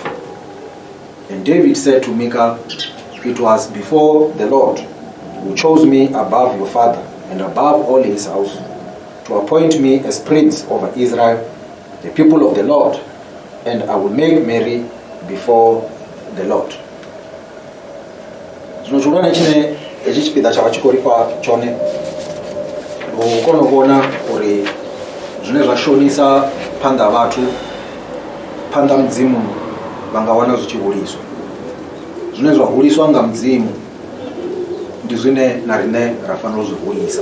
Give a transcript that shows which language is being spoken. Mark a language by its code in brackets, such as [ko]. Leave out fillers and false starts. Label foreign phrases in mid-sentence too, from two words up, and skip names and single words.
[en] And David said to Michal, it was before the Lord who chose me above your father and above all his house to appoint me as prince over Israel, the people of the Lord, and I will make merry before the Lord. [ve] Zwino tshihulwane tshine hetshi tshipiḓa tsha vha tshi khou ri fha tshone u kona u vhona uri zwine zwa shonisa phanḓa ha vhathu, phanḓa ha mudzimu vha nga wana zwi tshi huliswa. Zwine zwa huliswa nga mudzimu ndi zwine na riṋe ra fanela u zwi hulisa.